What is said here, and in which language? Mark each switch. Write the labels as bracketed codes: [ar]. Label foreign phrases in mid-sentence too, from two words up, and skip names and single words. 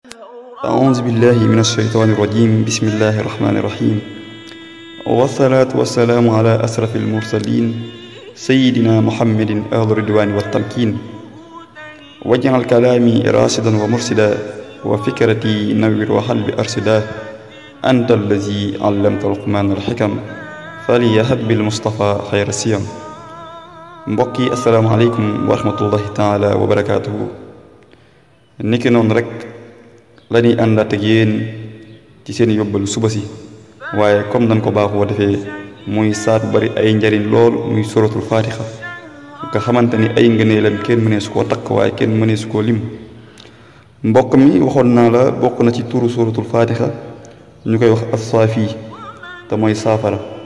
[ar] أعوذ بالله من الشيطان الرجيم بسم الله الرحمن الرحيم والصلاة والسلام على أشرف المرسلين سيدنا محمد أهل الرضوان والتمكين واجعل كلامي راشدا ومرشدا وفكرتي نوّر وقلبي أرشدا أنت الذي علمت لقمان الحكم فليهب بالمصطفى خير السيم mbokki السلام عليكم ورحمة الله تعالى وبركاته [wo] niki noonu rek la ñuy àndaat ak yéen ci seen yóbbalu suba si waaye comme dañ ko baaxoo defee muy saat bari ay njariñ lool muy [ar] سورة الفاتحة [wo] nga xamante ni ay ngëneelam kenn mënee su koo takk waaye kenn mënee su koo lim mbokk mi waxoon naa la bokk na ci turu [ar] سورة الفاتحة [wo] ñu koy wax as-saafi te mooy saafara